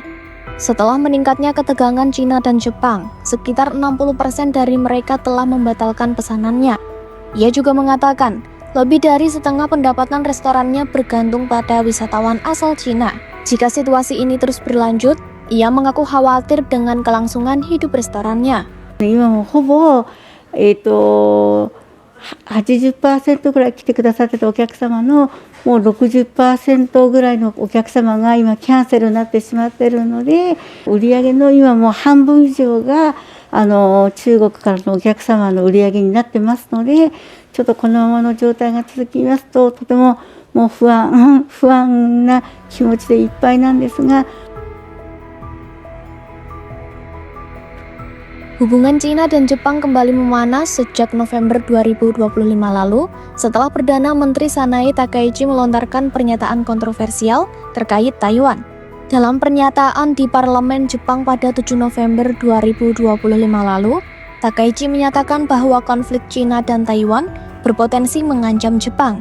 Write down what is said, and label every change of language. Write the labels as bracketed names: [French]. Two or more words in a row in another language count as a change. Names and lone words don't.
[Indonesian] Setelah meningkatnya ketegangan Cina dan Jepang, sekitar 60% dari mereka telah membatalkan pesanannya. Ia juga mengatakan, lebih dari setengah pendapatan restorannya bergantung pada wisatawan asal Cina. Jika situasi ini terus berlanjut, ia mengaku khawatir dengan kelangsungan hidup restorannya. [Japanese] 今もほぼ、80% ぐらい来てくださってたお客様のもう 60% ぐらいのお客様が今キャンセルになってしまっているので、売上の今もう半分以上が中国からのお客様の売上になってますので、ちょっとこのままの状態が続きますととてももう不安な気持ちでいっぱいなんですが。 [Indonesian] Hubungan Cina dan Jepang kembali memanas sejak November 2025 lalu setelah Perdana Menteri Sanae Takaichi melontarkan pernyataan kontroversial terkait Taiwan. Dalam pernyataan di Parlemen Jepang pada 7 November 2025 lalu, Takaichi menyatakan bahwa konflik Cina dan Taiwan berpotensi mengancam Jepang.